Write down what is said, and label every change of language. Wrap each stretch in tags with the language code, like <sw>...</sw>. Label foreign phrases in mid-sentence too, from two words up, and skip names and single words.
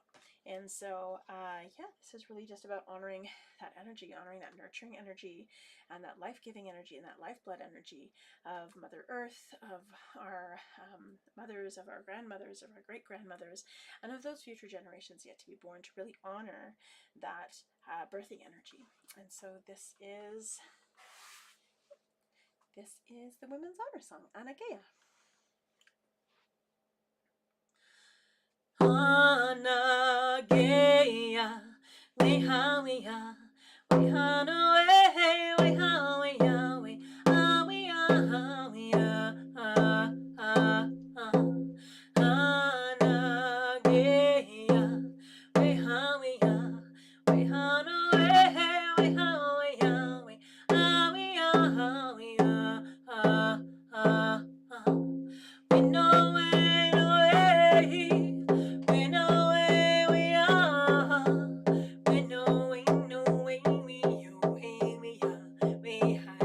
<en>And so yeah, this is really just about honoring that energy, honoring that nurturing energy and that life-giving energy and that lifeblood energy of Mother Earth, of our mothers, of our grandmothers, of our great-grandmothers, and of those future generations yet to be born, to really honor that birthing energy. And so this is the Women's Honor Song, Anagea. Anagea, weha weha, weha no way, weha weha, weha weha, weha, Anagea, weha weha, weha no way, weha weha, weha weha, we know we</en>